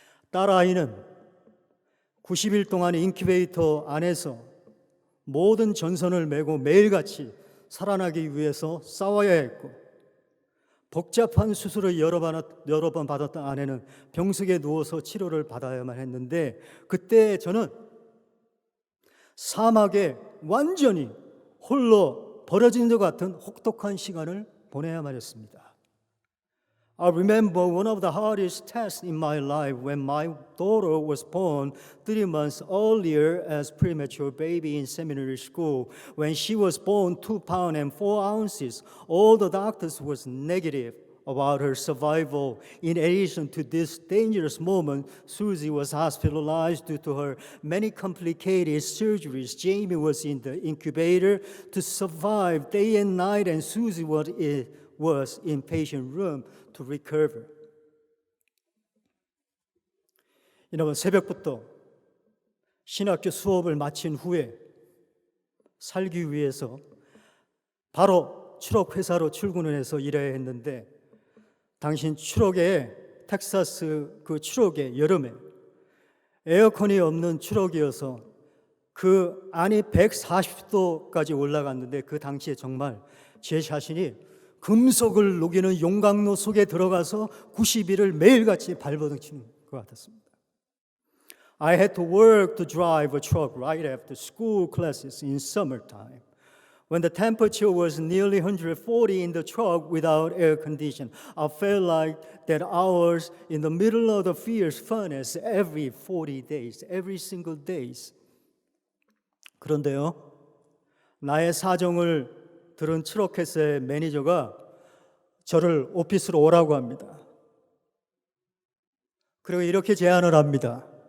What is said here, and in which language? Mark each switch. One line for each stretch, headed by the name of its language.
Korean: 딸아이는 90일 동안 인큐베이터 안에서 모든 전선을 메고 매일같이 살아나기 위해서 싸워야 했고 복잡한 수술을 여러 번 받았던 아내는 병석에 누워서 치료를 받아야만 했는데 그때 저는 사막에 완전히 홀로 버려진 것 같은 혹독한 시간을 보내야만 했습니다.
English: I remember one of the hardest tests in my life when my daughter was born 3 months earlier as premature baby in seminary school. When she was born 2 pounds and 4 ounces, all the doctors was negative about her survival. In addition to this dangerous moment, Susie was hospitalized due to her many complicated surgeries. Jamie was in the incubator to survive day and night, and Susie was in patient room to recover.
Korean: 여러분, 새벽부터 신학교 수업을 마친 후에 살기 위해서 바로 추록 회사로 출근을 해서 일해야 했는데 당신 추록에 텍사스 그 추록에 여름에 에어컨이 없는 추록이어서 그 안이 140도까지 올라갔는데 그 당시에 정말 제 자신이 금속을 녹이는 용광로 속에 들어가서 90일을 매일같이 발버둥치는 것 같았습니다.
English: I had to work to drive a truck right after school classes in summertime. When the temperature was nearly 140 in the truck without air condition, I felt like that I was in the middle of the fierce furnace every 40 days, every single days.
Korean: 그런데요, 나의 사정을 들은 트럭회사의 매니저가 저를 오피스로 오라고 합니다. 그리고 이렇게 제안을 합니다.